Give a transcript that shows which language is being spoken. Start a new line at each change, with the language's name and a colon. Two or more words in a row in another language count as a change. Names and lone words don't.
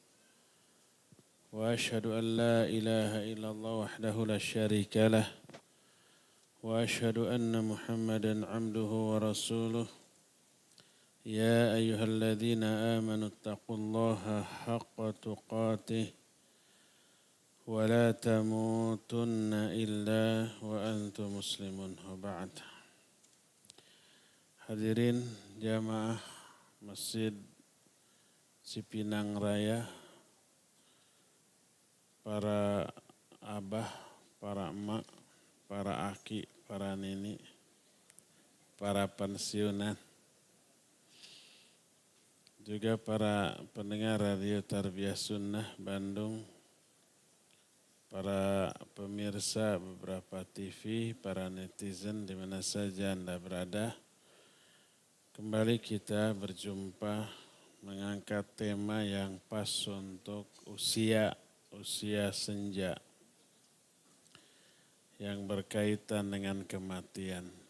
Arabic: وأشهد أن لا إله إلا الله وحده لا شريك له وأشهد أن محمدا عبده ورسوله يا أيها الذين آمنوا اتقوا الله حق تقاته ولا تموتن إلا وأنتم مسلمون وبعد.
Indonesian: Hadirin jamaah Masjid Cipinang Raya, para abah, para emak, para aki, para nini, para pensiunan, juga para pendengar Radio Tarbiyah Sunnah Bandung, para pemirsa beberapa TV, para netizen di mana saja Anda berada. Kembali kita berjumpa mengangkat tema yang pas untuk usia senja yang berkaitan dengan kematian.